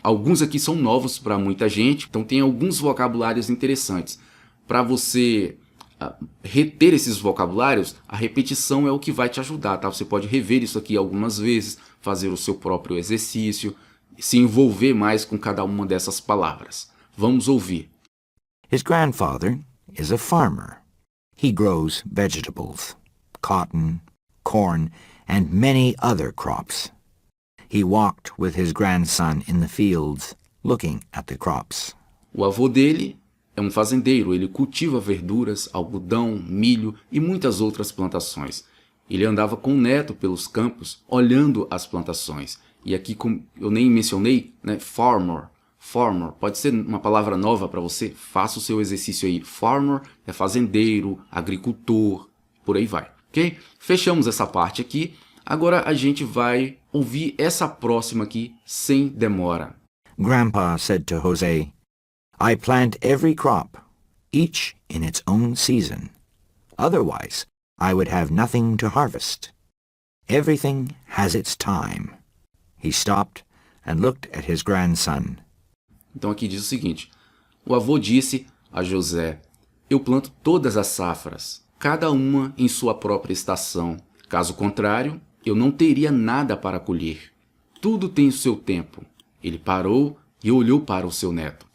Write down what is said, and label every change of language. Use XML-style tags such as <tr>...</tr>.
<pt>Alguns aqui são novos para muita gente, então tem alguns vocabulários interessantes. Para você reter esses vocabulários, a repetição é o que vai te ajudar, tá? Você pode rever isso aqui algumas vezes, fazer o seu próprio exercício, se envolver mais com cada uma dessas palavras. Vamos ouvir.</pt> <en>His grandfather is a farmer. He grows vegetables, cotton, corn, and many other crops. He walked with his grandson in the fields, looking at the crops.</en> <pt>O avô dele é um fazendeiro, ele cultiva verduras, algodão, milho e muitas outras plantações. Ele andava com o neto pelos campos, olhando as plantações. E aqui, como eu nem mencionei, né, farmer, pode ser uma palavra nova para você, faça o seu exercício aí. Farmer é fazendeiro, agricultor, por aí vai, ok? Fechamos essa parte aqui, agora a gente vai ouvir essa próxima aqui sem demora.</pt> <en>Grandpa said to Jose, I plant every crop, each in its own season. Otherwise, I would have nothing to harvest. Everything has its time. He stopped and looked at his grandson.</en> <pt>Então aqui diz o seguinte, o avô disse a José, eu planto todas as safras, cada uma em sua própria estação. Caso contrário, eu não teria nada para colher. Tudo tem o seu tempo. Ele parou e olhou para o seu neto.</pt>